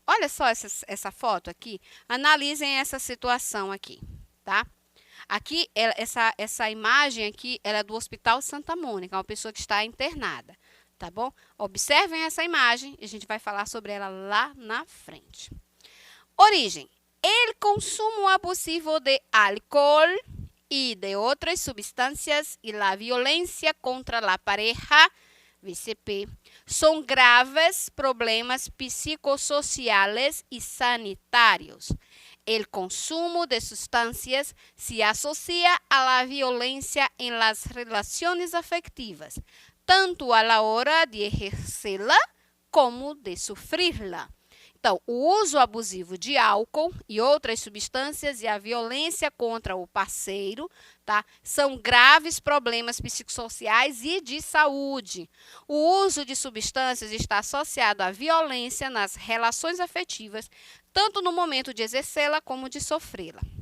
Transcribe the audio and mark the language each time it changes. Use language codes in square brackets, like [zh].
[pt] Olha só essa foto aqui. Analisem essa situação aqui, tá? Aqui, essa imagem aqui, ela é do Hospital Santa Mônica, uma pessoa que está internada, tá bom? Observem essa imagem e a gente vai falar sobre ela lá na frente. Origem. [es] El consumo abusivo de álcool y de otras sustancias y la violencia contra la pareja, VCP, son graves problemas psicosociales y sanitarios. El consumo de sustancias se asocia a la violencia en las relaciones afectivas, tanto a la hora de ejercerla como de sufrirla. [pt] Então, o uso abusivo de álcool e outras substâncias e a violência contra o parceiro, tá? São graves problemas psicossociais e de saúde. O uso de substâncias está associado à violência nas relações afetivas, tanto no momento de exercê-la como de sofrê-la.